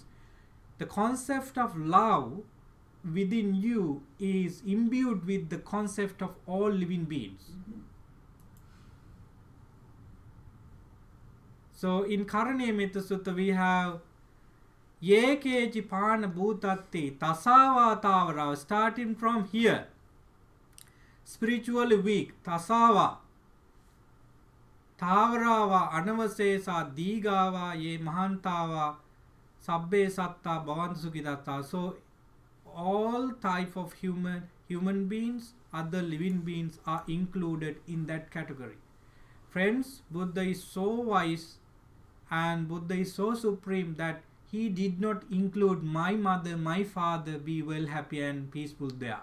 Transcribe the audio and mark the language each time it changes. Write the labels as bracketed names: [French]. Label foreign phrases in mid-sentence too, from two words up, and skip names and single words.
[English] The concept of love within you is imbued with the concept of all living beings. So in Karaniya Metta Sutta we have [Pali] Yekeji Pana Bhutatti Tasava Tavara, [English] starting from here. Spiritually weak, [Pali] Tasava Tavarava Anavasesa Digava Ye Mahantava Sabbe Satta Bhavantu. [English] So all type of human beings, other living beings are included in that category. Friends, Buddha is so wise and Buddha is so supreme that he did not include my mother, my father, be well, happy and peaceful there.